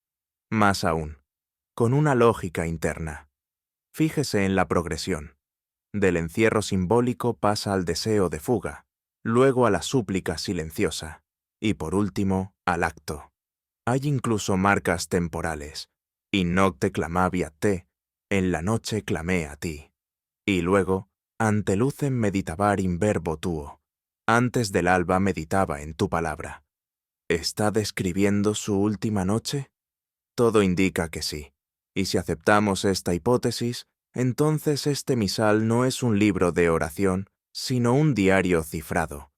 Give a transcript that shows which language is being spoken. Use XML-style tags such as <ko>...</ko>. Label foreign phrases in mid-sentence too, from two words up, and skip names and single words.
<es>Más aún, con una lógica interna. Fíjese en la progresión. Del encierro simbólico pasa al deseo de fuga, luego a la súplica silenciosa, y por último, al acto. Hay incluso marcas temporales.</es> <la>In nocte clamavi a te,</la> <es>en la noche clamé a ti. Y luego,</es> <la>ante lucem meditabar in verbo tuo,</la> <es>antes del alba meditaba en tu palabra. ¿Está describiendo su última noche? Todo indica que sí. Y si aceptamos esta hipótesis, entonces este misal no es un libro de oración, sino un diario cifrado.</es>